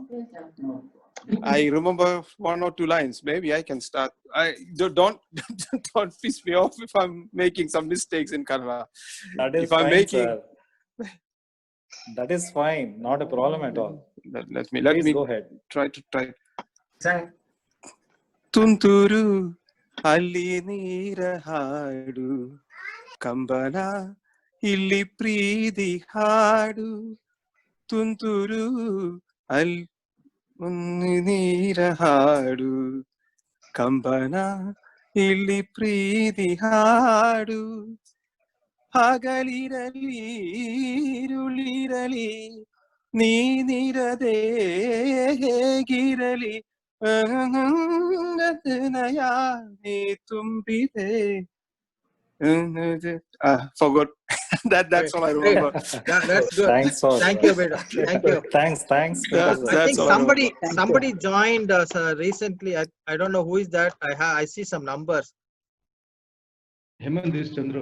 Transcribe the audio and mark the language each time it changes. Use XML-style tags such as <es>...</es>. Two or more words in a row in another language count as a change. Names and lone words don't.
<en>I remember 1 or 2 lines. Maybe I can start. Don't piss me off if I'm making some mistakes in Kannada. That is fine, sir. That is fine. Not a problem at all. Let me go ahead. Try.</en> <kn>ತುಂತುರು ಅಲ್ಲಿ ನೀರ ಹಾಡು ಕಂಬನಾ ಇಲ್ಲಿ ಪ್ರೀತಿ ಹಾಡು ತುಂತುರು ಅಲ್ಲಿ ನೀರ ಹಾಡು ಕಂಬನಾ ಇಲ್ಲಿ ಪ್ರೀತಿ ಹಾಡು ಹಗಲಿರಲಿ ಇರುಳಿರಲಿ ನೀನಿರದೆ ಹೇಗಿರಲಿ ನಯಾನೆ ತುಂಬಿದೆ.</kn> <en>Forgot. That's all I remember. That's good. Thanks, thank you, Beda. Thank you. Thanks. I think somebody joined us recently. I don't know who is that. I see some numbers. Hemant is Chandru.</en>